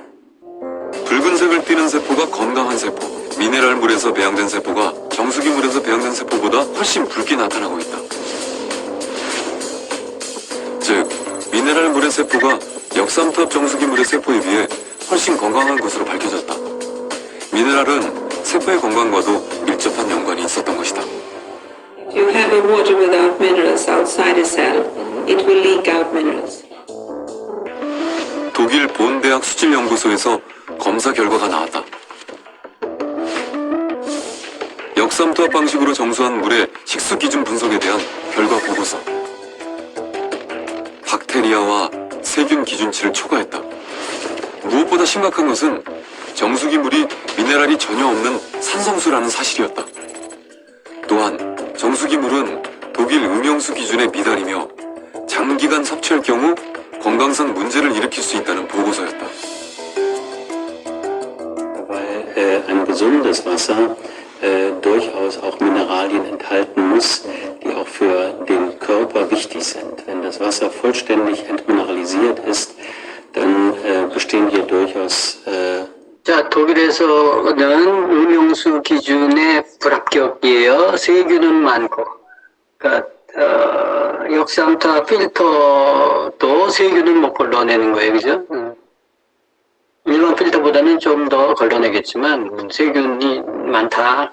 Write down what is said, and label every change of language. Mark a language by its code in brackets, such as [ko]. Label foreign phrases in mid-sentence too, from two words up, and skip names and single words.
[ko] 붉은색을 띠는 세포가 건강한 세포, 미네랄 물에서 배양된 세포가 정수기 물에서 배양된 세포보다 훨씬 붉게 나타나고 있다. 즉, 미네랄 물의 세포가 역삼투압 정수기 물의 세포에 비해 훨씬 건강한 것으로 밝혀졌다. 미네랄은 세포의 건강과도 밀접한 연관이 있었던 것이다. [en] If you have a water without minerals outside a cell, it will leak out minerals. [ko] 독일 본대학 수질연구소에서 검사 결과가 나왔다. 역삼투압 방식으로 정수한 물의 식수 기준 분석에 대한 결과 보고서. 박테리아와 세균 기준치를 초과했다. 무엇보다 심각한 것은 정수기 물이 미네랄이 전혀 없는 산성수라는 사실이었다. 또한 정수기 물은 독일 음용수 기준에 미달이며 장기간 섭취할 경우 건강상 문제를 일으킬 수 있다는 보고서였다. [de] Weil ein gesundes Wasser durchaus auch Mineralien enthalten muss, die auch für den Körper wichtig sind. Wenn das Wasser vollständig entmineralisiert ist, dann bestehen hier durchaus [ko] 자, 독일에서는 음용수 기준의 불합격이에요. 세균은 많고, 그러니까 역삼투압 필터도 세균은 못 걸러내는 거예요, 그죠? 일반 필터보다는 좀 더 걸러내겠지만 세균이 많다.